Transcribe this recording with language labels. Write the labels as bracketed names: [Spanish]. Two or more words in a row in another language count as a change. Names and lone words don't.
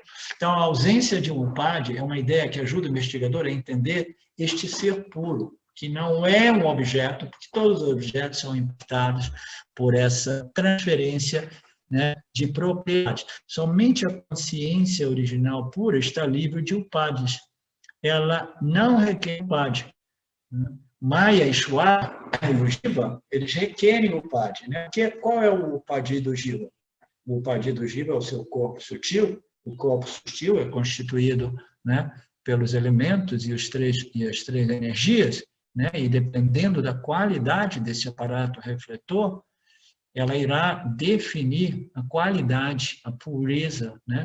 [Portuguese] Então, a ausência de um upadi é uma ideia que ajuda o investigador a entender este ser puro, que não é um objeto, porque todos os objetos são impactados por essa transferência, né, de propriedade. Somente a consciência original pura está livre de upadis. Ela não requer upadi. Maya, Ishvara e o Jiva, eles requerem upadi, né? Qual é o upadi do Jiva? O upadi do Jiva é o seu corpo sutil. O corpo sutil é constituído, né, pelos elementos e as três energias, né? E dependendo da qualidade desse aparato refletor, ela irá definir a qualidade, a pureza, né?